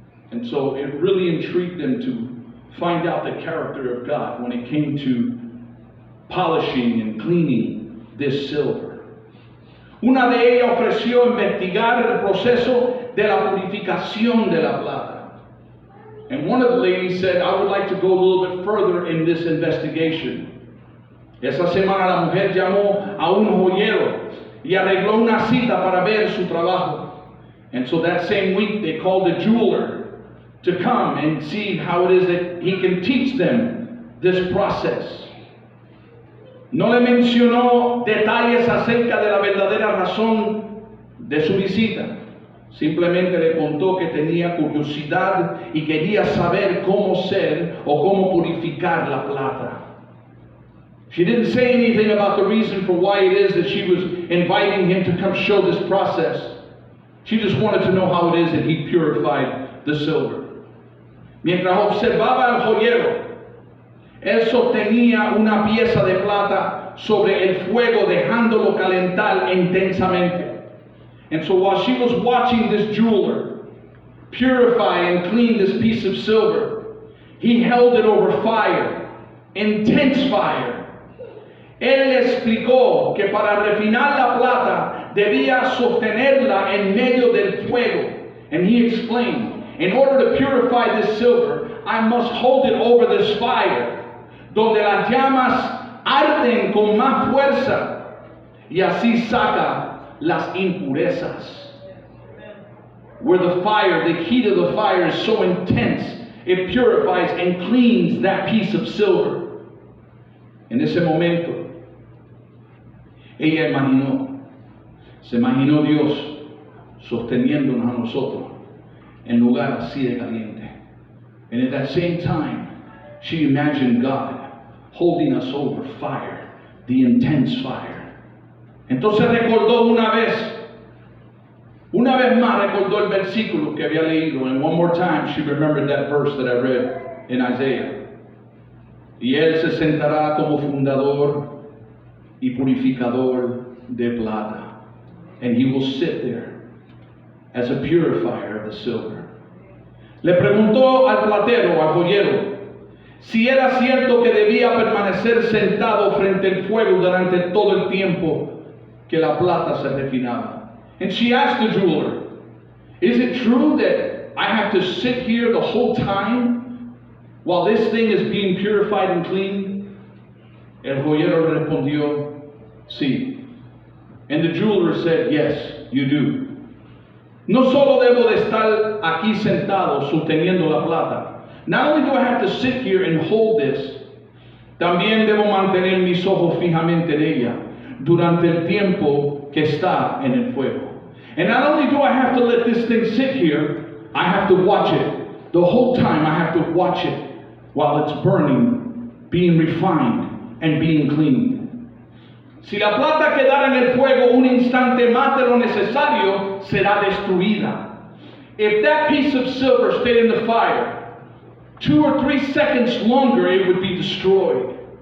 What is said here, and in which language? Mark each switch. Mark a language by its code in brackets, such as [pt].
[en] And so it really intrigued them to find out the character of God when it came to polishing and cleaning this silver. [es] Una de ellas ofreció investigar el proceso de la purificación de la plata. [en] And one of the ladies said, I would like to go a little bit further in this investigation. [es] Esa semana la mujer llamó a un joyero y arregló una cita para ver su trabajo. [en] And so that same week they called a jeweler to come and see how it is that he can teach them this process. [es] No le mencionó detalles acerca de la verdadera razón de su visita. Simplemente le contó que tenía curiosidad y quería saber cómo ser o cómo purificar la plata. [en] She didn't say anything about the reason for why it is that she was inviting him to come show this process. She just wanted to know how it is that he purified the silver. [es] Mientras observaba al joyero, él sostenía una pieza de plata sobre el fuego, dejándolo calentar intensamente. [en] And so while she was watching this jeweler purify and clean this piece of silver, he held it over fire, intense fire. [es] Él le explicó que para refinar la plata debía sostenerla en medio del fuego. [en] And he explained, in order to purify this silver, I must hold it over this fire, [es] donde las llamas arden con más fuerza, y así saca las impurezas. [en] Where the fire, the heat of the fire is so intense, it purifies and cleans that piece of silver. [es] En ese momento, ella se imaginó Dios sosteniéndonos a nosotros en lugar así de caliente. [en] And at that same time, she imagined God holding us over fire, the intense fire. [es] Entonces recordó una vez más recordó el versículo que había leído, [en] and one more time she remembered that verse that I read in Isaiah. [es] Y él se sentará como fundador y purificador de plata, [en] and he will sit there as a purifier of the silver. [es] Le preguntó al platero, al joyero, si era cierto que debía permanecer sentado frente al fuego durante todo el tiempo que la plata se refinaba. [en] And she asked the jeweler, is it true that I have to sit here the whole time while this thing is being purified and cleaned? [es] El joyero respondió, sí. [en] And the jeweler said, yes, you do. [es] No solo debo de estar aquí sentado sosteniendo la plata. [en] Not only do I have to sit here and hold this, [es] también debo mantener mis ojos fijamente en ella durante el tiempo que está en el fuego. [en] And not only do I have to let this thing sit here, I have to watch it. The whole time I have to watch it while it's burning, being refined, and being cleaned. [es] Si la plata quedara en el fuego un instante más de lo necesario, será destruida. [en] If that piece of silver stayed in the fire 2 or 3 seconds longer, it would be destroyed.